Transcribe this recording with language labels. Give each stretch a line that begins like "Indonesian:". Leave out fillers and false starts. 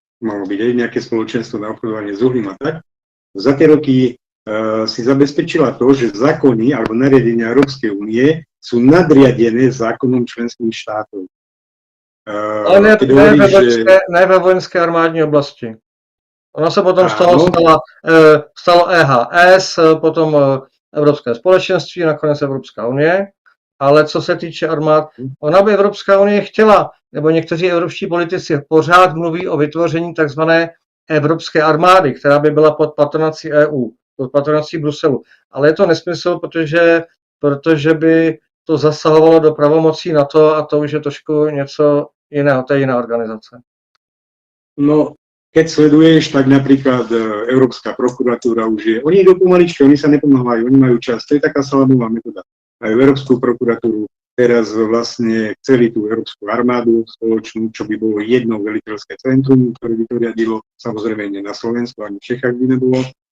Slovak: Malo byť aj nejaké spoločenstvo na obchodovanie s uhlím a tak. Za tie roky si zabezpečila to, že zákony alebo nariadenia Európskej únie sú nadriadené zákonom členských štátov.
Czech: Ale ne ve vojenské armádní oblasti. Ono se potom z toho stalo EHS, potom Evropské společenství, nakonec Evropská unie. Ale co se týče armád, ona by Evropská unie chtěla, nebo někteří evropští politici pořád mluví o vytvoření takzvané evropské armády, která by byla pod patronací EU, pod patronací Bruselu. Ale je to nesmysl, protože by to zasahovalo do pravomocí NATO a to už je trošku něco jiného, to je jiná organizace.
Slovak: No, keď sleduješ, tak napríklad Európska prokuratúra už je, oni idú pomaličky, oni sa nepomáhajú, oni majú čas, to je taká salamová metóda. Aj Európsku prokuratúru teraz vlastne chceli tú Európsku armádu spoločnú, čo by bolo jedno veliteľské centrum, ktoré by to riadilo, samozrejme nie na Slovensku, ani v Čechách by nebolo.